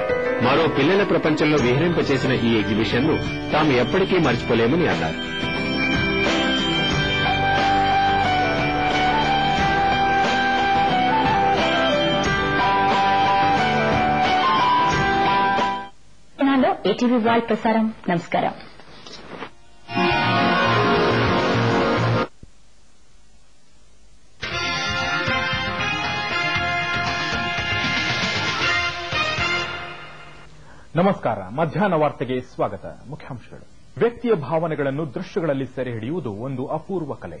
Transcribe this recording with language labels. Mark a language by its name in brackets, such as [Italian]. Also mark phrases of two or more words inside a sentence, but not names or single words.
[Telugu] మరో పిల్లల ప్రపంచంలో విహరింపచేసిన ఈ ఎగ్జిబిషన్ ను తాము ఎప్పటికీ మర్చిపోలేమని అన్నారు. ఏటీవీ వాల్ ప్రసారం. నమస్కారం. [Kannada] ನಮಸ್ಕಾರ. ಮಧ್ಯಾಹ್ನ ವಾರ್ತೆಗೆ ಸ್ವಾಗತ. ಮುಖ್ಯಾಂಶಗಳು. ವ್ಯಕ್ತಿಯ ಭಾವನೆಗಳನ್ನು ದೃಶ್ಯಗಳಲ್ಲಿ ಸೆರೆ ಹಿಡಿಯುವುದು ಒಂದು ಅಪೂರ್ವ ಕಲೆ.